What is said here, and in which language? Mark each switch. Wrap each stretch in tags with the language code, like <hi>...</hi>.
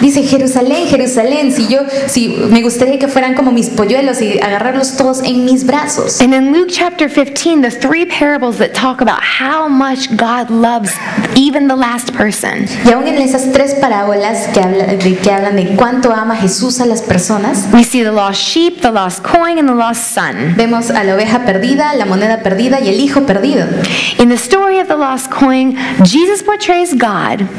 <es>Dice, Jerusalén, Jerusalén, si me gustaría que fueran como mis polluelos y agarrarlos todos en mis brazos.</es> <en>And in Luke chapter 15, the three parables that talk about how much God loves even the last person.</en> <es>Y aún en esas tres parábolas que hablan de cuánto ama Jesús a las personas,</es> <en>We see the lost sheep, the lost coin, and the lost son.</en> <es>vemos a la oveja perdida, la moneda perdida y el hijo perdido.</es> <en>In the story of the lost coin, Jesus portrays God.</en>